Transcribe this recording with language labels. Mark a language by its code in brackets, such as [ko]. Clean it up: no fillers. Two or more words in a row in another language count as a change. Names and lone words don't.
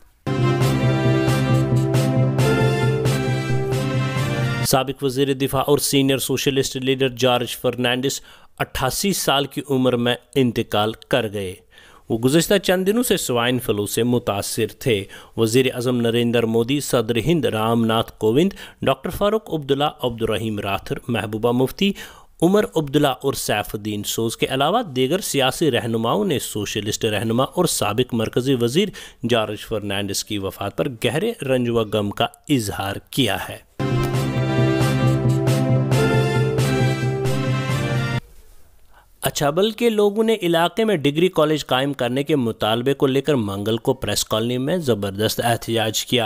[ur] سابق وزیر دفاع اور سینئر سوشلسٹ لیڈر جارج فرنانڈس 88 سال کی عمر میں انتقال کر گئے۔ وہ گزشتہ چند دنوں سے سوائن فلو سے متاثر تھے۔ وزیر اعظم نریندر مودی، صدر ہند رام ناتھ کووند، ڈاکٹر فاروق عبداللہ، عبدالرحیم راتھر، محبوبہ مفتی، عمر عبداللہ اور سیف الدین سوز کے علاوہ دیگر سیاسی رہنماؤں نے سوشلسٹ رہنما اور سابق مرکزی وزیر جارج فرنانڈس کی وفات پر گہرے رنج و غم کا اظہار کیا ہے۔ اچھابل کے لوگوں نے علاقے میں ڈگری کالج قائم کرنے کے مطالبے کو لے کر منگل کو پریس کالونی میں زبردست احتجاج کیا۔